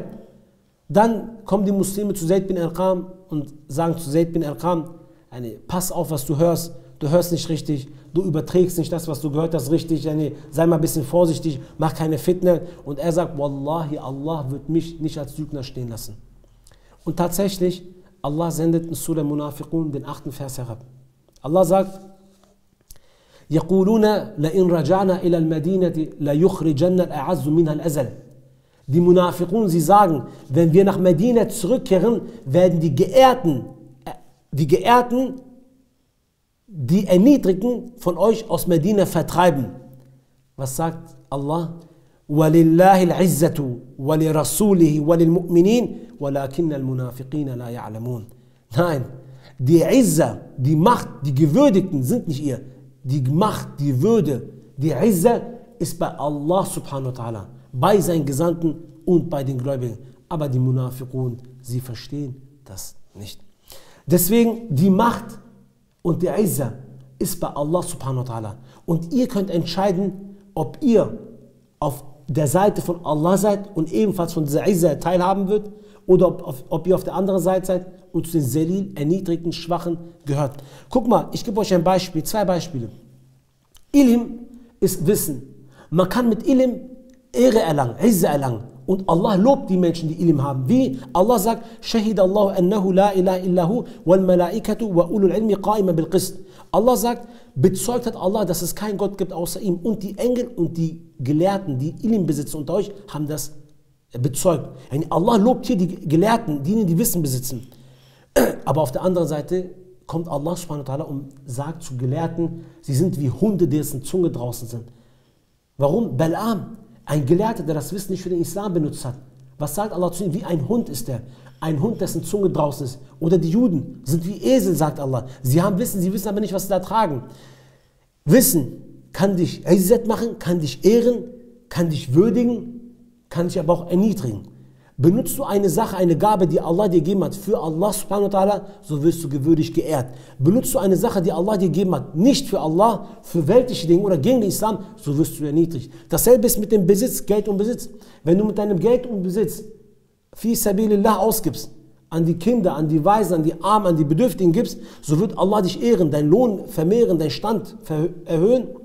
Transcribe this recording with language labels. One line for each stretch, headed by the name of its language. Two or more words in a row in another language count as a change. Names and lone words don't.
German: Dann kommen die Muslime zu Zayd bin Arqam und sagen zu Zayd bin Arqam, pass auf, was du hörst nicht richtig, du überträgst nicht das, was du gehört hast, richtig, sei mal ein bisschen vorsichtig, mach keine Fitne. Und er sagt, Wallahi, Allah wird mich nicht als Lügner stehen lassen. Und tatsächlich, Allah sendet in Surah Munafiqun den 8. Vers herab. Allah sagt,
Arabic: يقولون لئن رجعنا إلى المدينة ليخرجن الأعز منها الأذل.
German: Die Munafiqun, sie sagen, wenn wir nach Medina zurückkehren, werden die Geehrten, die Erniedrigten von euch aus Medina vertreiben. Was sagt Allah?
Arabic: وَلِلَّهِ الْعِزَّةُ وَلِرَسُولِهِ وَلِلْمُؤْمِنِينَ وَلَكِنَّ الْمُنَافِقِينَ لَا يَعْلَمُونَ.
German: Nein, die Izza, die Macht, die Gewürdigten sind nicht ihr. Die Macht, die Würde, die Izza ist bei Allah
Arabic: سبحانه وتعالى,
German: bei seinen Gesandten und bei den Gläubigen. Aber die Munafiqun, sie verstehen das nicht. Deswegen die Macht und die Izza ist bei Allah
Arabic: سبحانه وتعالى.
German: Und ihr könnt entscheiden, ob ihr auf der Seite von Allah seid und ebenfalls von dieser Izza teilhaben wird oder ob ihr auf der anderen Seite seid und zu den Selil, erniedrigten, Schwachen gehört. Guck mal, ich gebe euch ein Beispiel, 2 Beispiele. Ilm ist Wissen. Man kann mit Ilm Ehre erlangen, Izza erlangen. Und Allah lobt die Menschen, die Ilm haben. Wie? Allah sagt,
Arabic: شهد الله أنه لا إله إلا هو والملائكة وأولو العلم قائما بالقسط.
German: Allah sagt, bezeugt hat Allah, dass es keinen Gott gibt außer ihm. Und die Engel und die Gelehrten, die Ilm besitzen unter euch, haben das bezeugt. Allah lobt hier die Gelehrten, die Wissen besitzen. Aber auf der anderen Seite kommt Allah subhanahu wa ta'ala und sagt zu Gelehrten, sie sind wie Hunde, dessen Zunge draußen sind. Warum? Bal'am, ein Gelehrter, der das Wissen nicht für den Islam benutzt hat. Was sagt Allah zu ihm? Wie ein Hund ist er. Ein Hund, dessen Zunge draußen ist. Oder die Juden sind wie Esel, sagt Allah. Sie haben Wissen, sie wissen aber nicht, was sie da tragen. Wissen kann dich Izzat machen, kann dich ehren, kann dich würdigen, kann dich aber auch erniedrigen. Benutzt du eine Sache, eine Gabe, die Allah dir gegeben hat, für Allah
Arabic: سبحانه وتعالى,
German: so wirst du gewürdigt geehrt. Benutzt du eine Sache, die Allah dir gegeben hat, nicht für Allah, für weltliche Dinge oder gegen den Islam, so wirst du erniedrigt. Dasselbe ist mit dem Besitz, Geld und Besitz. Wenn du mit deinem Geld und Besitz
Arabic: في سبيل الله
German: ausgibst, an die Kinder, an die Waisen, an die Armen, an die Bedürftigen gibst, so wird Allah dich ehren, deinen Lohn vermehren, deinen Stand erhöhen.